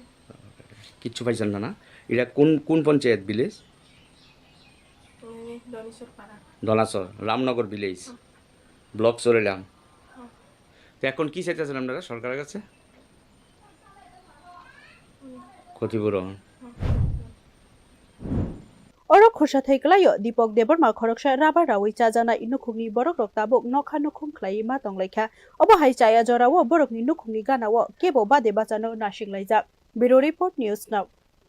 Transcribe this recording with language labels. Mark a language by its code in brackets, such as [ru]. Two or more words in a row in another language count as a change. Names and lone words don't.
[bn] কিচ্ছু পাইছেন না না এটা কোন কোন পঞ্চায়েত ভিলেজ দনেশ্বর পাড়া দলাচর রামনগর [en] village block [bn] চরিলাম তো এখন কি চাইতেছেন আপনারা সরকারের কাছে ক্ষতিপূরণ [trp] Oro khusha thaiklayo Dipok Deborma khoroksha raba rawi chajanai nukhungni borok rok tabuk nokha nukhung khlai ma tonglaikha obo hai chaya jorawo borokni nukhungni ganawo kebo bade bachano nasinglaijak [en] Bureau Report [trp] News Now